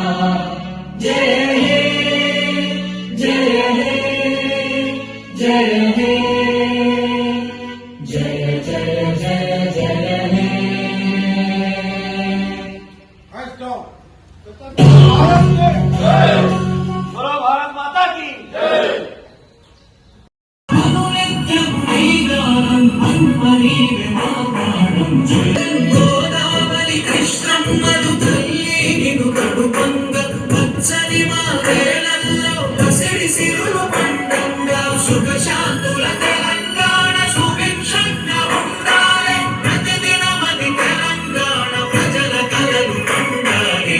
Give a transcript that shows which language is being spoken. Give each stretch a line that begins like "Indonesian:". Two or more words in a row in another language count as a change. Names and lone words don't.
Hindi: जय हे जय हे जय हे जय जय जय जय हे। बोलो भारत माता की जय।
Telugu: గోదావరి కృష్ణమ్మలు తల్లి నిన్ను కడుపంగ పచ్చని మా వేళల్లో పసిడి సిరులు పండంగా సుఖ శాంతుల తెలంగాణ సుభిక్షంగా ఉండాలి ప్రతిదినమది తెలంగాణ ప్రజల కలలు పండాలి।